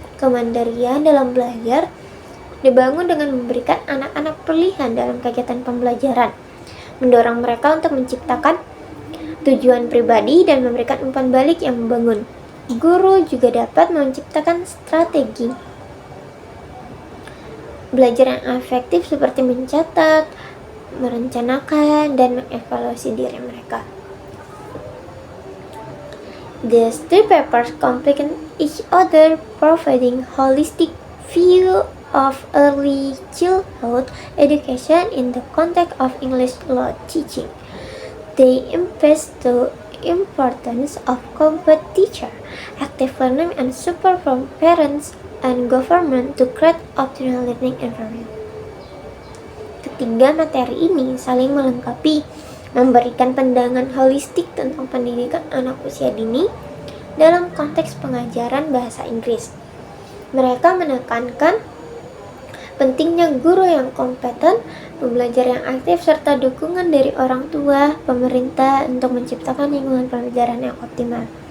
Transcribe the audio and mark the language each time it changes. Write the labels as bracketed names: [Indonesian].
[Indonesian] Kemandirian dalam belajar dibangun dengan memberikan anak-anak pilihan dalam kegiatan pembelajaran, mendorong mereka untuk menciptakan tujuan pribadi dan memberikan umpan balik yang membangun. Guru juga dapat menciptakan strategi belajar yang efektif seperti mencatat, merencanakan, dan mengevaluasi diri mereka. [English] These three papers complement each other, providing holistic view of early childhood education in the context of English law teaching. They emphasize the importance of competent teacher, active learning, and support from parents and government to create optimal learning environment. [Indonesian] Ketiga materi ini saling melengkapi, memberikan pandangan holistik tentang pendidikan anak usia dini dalam konteks pengajaran bahasa Inggris. Mereka menekankan pentingnya guru yang kompeten, pembelajar yang aktif, serta dukungan dari orang tua, pemerintah untuk menciptakan lingkungan pembelajaran yang optimal.